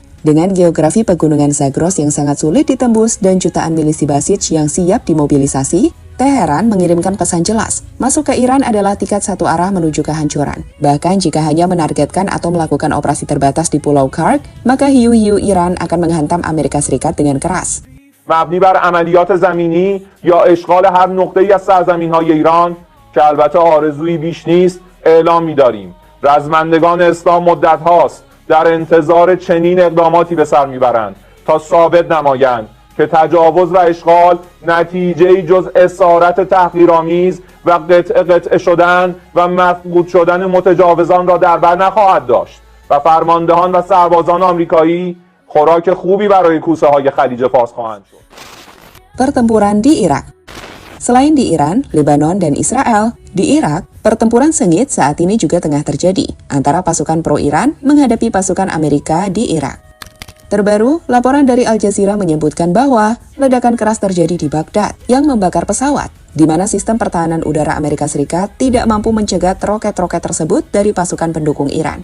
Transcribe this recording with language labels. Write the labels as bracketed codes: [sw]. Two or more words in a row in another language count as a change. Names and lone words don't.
[id] Dengan geografi pegunungan Zagros yang sangat sulit ditembus dan jutaan milisi Basij yang siap dimobilisasi, Teheran mengirimkan pesan jelas, masuk ke Iran adalah tiket satu arah menuju kehancuran. Bahkan jika hanya menargetkan atau melakukan operasi terbatas di Pulau Kurd, maka hiu-hiu Iran akan menghantam Amerika Serikat dengan keras. [fa] مبنی بر عملیات زمینی یا اشغال هر نقطه‌ای از سرزمین‌های ایران که البته آرزویی بیش نیست اعلام می‌داریم. رزمندگان اسلام مدت هاست در انتظار چنین اقداماتی به سر میبرند تا ثابت نمایند که تجاوز و اشغال نتیجه‌ای جز اسارت تحقیرآمیز و قطعه شدن و مفقود شدن متجاوزان را در بر نخواهد داشت و فرماندهان و سربازان آمریکایی خوراک خوبی برای کوسه‌های خلیج فارس خواهند شد. [id] Pertempuran di Irak. Selain di Iran, Lebanon, dan Israel, di Irak, pertempuran sengit saat ini juga tengah terjadi antara pasukan pro-Iran menghadapi pasukan Amerika di Irak. Terbaru, laporan dari Al Jazeera menyebutkan bahwa ledakan keras terjadi di Baghdad yang membakar pesawat, di mana sistem pertahanan udara Amerika Serikat tidak mampu mencegat roket-roket tersebut dari pasukan pendukung Iran.